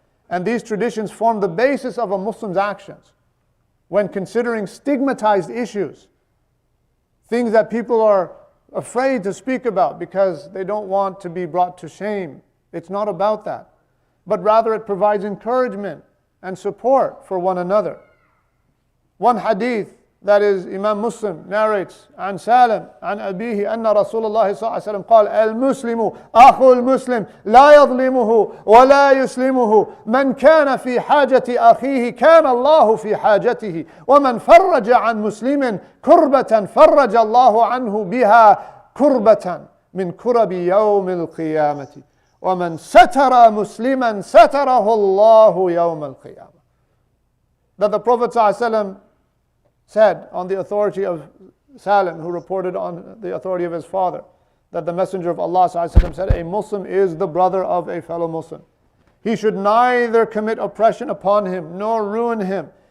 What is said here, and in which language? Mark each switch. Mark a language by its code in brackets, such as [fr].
[en] And these traditions form the basis of a Muslim's actions when considering stigmatized issues, things that people are afraid to speak about because they don't want to be brought to shame. It's not about that, but rather it provides encouragement and support for one another. One hadith that is Imam Muslim narrates [ar] عن سالم عن أبيه أن رسول الله صلى الله عليه وسلم قال المسلم أخو المسلم لا يظلمه ولا يسلمه من كان في حاجة أخيه كان الله في حاجته ومن فرج عن مسلم كربة فرج الله عنه بها كربة من كرب يوم القيامة ومن ستر مسلما ستره الله يوم القيامة. [en] That the Prophet ﷺ said on the authority of Salim, who reported on the authority of his father, that the Messenger of Allah ﷺ said, a Muslim is the brother of a fellow Muslim. He should neither commit oppression upon him nor ruin him.